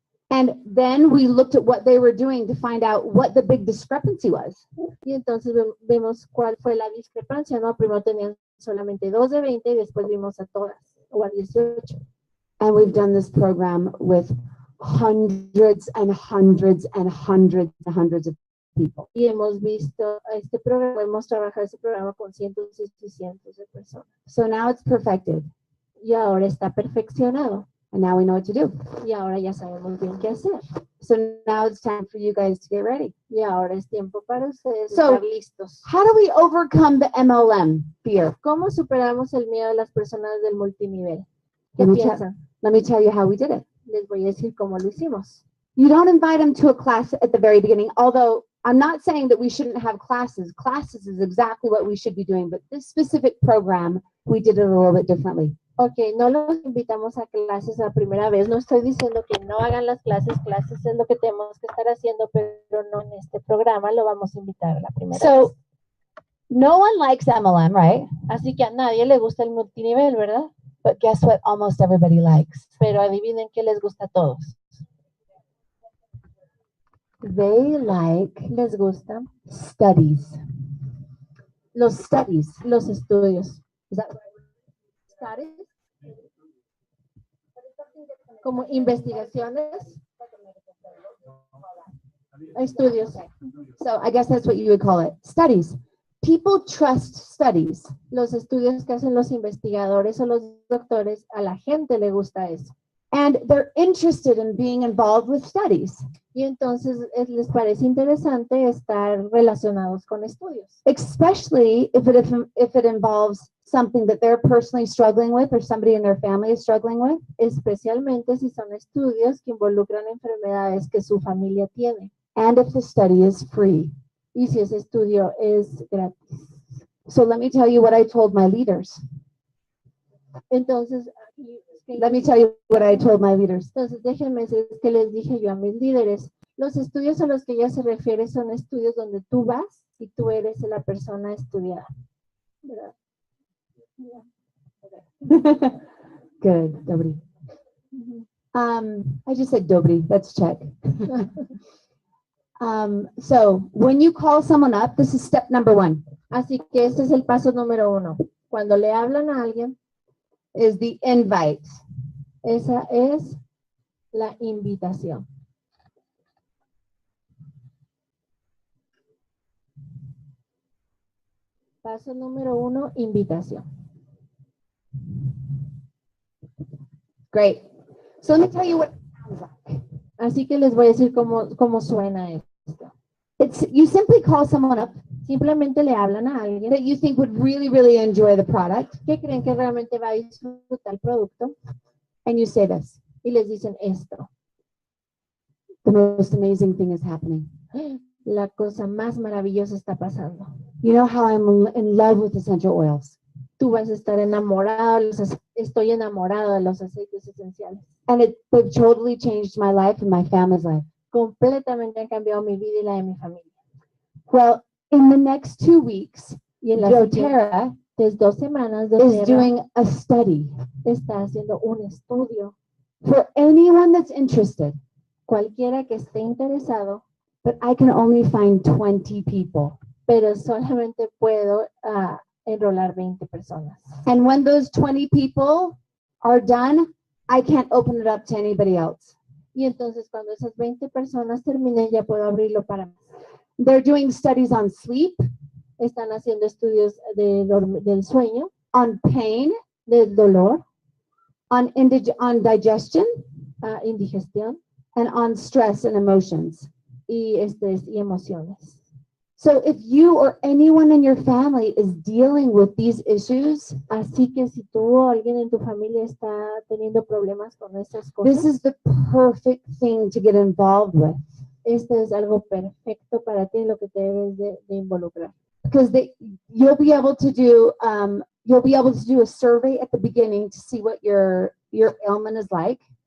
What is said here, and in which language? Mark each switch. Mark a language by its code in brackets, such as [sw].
[en] And then we looked at what they were doing to find out what the big discrepancy was. [es] Y entonces vemos cuál fue la discrepancia, ¿no? Primero tenían solamente 2 de 20 y después vimos a todas, o a 18. [en] And we've done this program with hundreds and hundreds and hundreds and hundreds of people. [es] Y hemos visto este programa, hemos trabajado este programa con cientos y cientos de personas. [en] So now it's perfected. [es] Y ahora está perfeccionado. [en] And now we know what to do. [es] Y ahora ya sabemos bien qué hacer. [en] So now it's time for you guys to get ready. [es] Y ahora es tiempo para ustedes [en] So- [es] estar listos. [en] How do we overcome the MLM fear? [es] ¿Cómo superamos el miedo de las personas del multinivel? ¿Qué [en] Let me, tell, [es] piensan? [en] let me tell you how we did it. [es] Les voy a decir cómo lo hicimos. [en] You don't invite them to a class at the very beginning, although I'm not saying that we shouldn't have classes. Classes is exactly what we should be doing, but this specific program, we did it a little bit differently. [es] Ok, no los invitamos a clases la primera vez. No estoy diciendo que no hagan las clases. Clases es lo que tenemos que estar haciendo, pero no en este programa lo vamos a invitar la primera vez. [en] So no one likes MLM, right? [es] Así que a nadie le gusta el multinivel, ¿verdad? [en] But guess what almost everybody likes? [es] Pero adivinen qué les gusta a todos. [en] They like [es] Les gusta [en] studies. [es] los estudios. [en] Is that right? Studies? [es] Como investigaciones. Estudios. [en] So I guess that's what you would call it. Studies. People trust studies. [es] Los estudios que hacen los investigadores o los doctores, a la gente le gusta eso. [en] And they're interested in being involved with studies, [es] Y entonces les parece interesante estar relacionados con estudios. [en] especially if it involves something that they're personally struggling with or somebody in their family is struggling with. [es] Especialmente si son estudios que involucran enfermedades que su familia tiene. [en] And if the study is free. [es] Y si ese estudio es gratis. [en] So let me tell you what I told my leaders. [es] Entonces, [en] Let me tell you what I told my leaders. [es] entonces déjenme decir que les dije yo a mis líderes. Los estudios a los que ella se refiere son estudios donde tú vas y tú eres la persona estudiada. ¿Verdad? [en] Good, Dobry. I just said Dobry. Let's check. So when you call someone up, this is step number 1. [es] Así que este es el paso número 1. Cuando le hablan a alguien, [en] Is the invite. [es] esa es la invitación. Paso número 1, invitación. [en] Great. So let me tell you what it sounds like. [es] Así que les voy a decir cómo suena esto. [en] You simply call someone up [es] Simplemente le hablan a alguien [en] that you think would really, really enjoy the product, [es] que creen que realmente va a disfrutar el producto [en] and you say this. [es] y les dicen esto. [en] The most amazing thing is happening. [es] La cosa más maravillosa está pasando. [en] You know how I'm in love with essential oils. [es] Tú vas a estar enamorado, estoy enamorado de los aceites esenciales. [en] And they've totally changed my life and my family's life. [es] Completamente han cambiado mi vida y la de mi familia. [en] Well, in the next 2 weeks, [es] Y en las doTERRA siguientes 2 semanas, [en] is doTERRA doing a study [es] está haciendo un estudio. [en] for anyone that's interested, [es] Cualquiera que esté interesado, [en] but I can only find 20 people. [es] pero solamente puedo enrolar 20 personas. [en] And when those 20 people are done, I can't open it up to anybody else. [es] Y entonces cuando esas 20 personas terminen, ya puedo abrirlo para más. [en] They're doing studies on sleep, [es] Están haciendo estudios del sueño, [en] on pain, [es] del dolor, [en] on digestion, [es] indigestión [en] and on stress and emotions. [es] y estrés y emociones. [en] So if you or anyone in your family is dealing with these issues, [es] Así que si tú o alguien en tu familia está teniendo problemas con estas [en] this [es] cosas, [en] is the perfect thing to get involved with, [es] este es algo perfecto para ti en lo que te debes de involucrar. [en] because you'll be able to do a survey at the beginning to see what your ailment is like.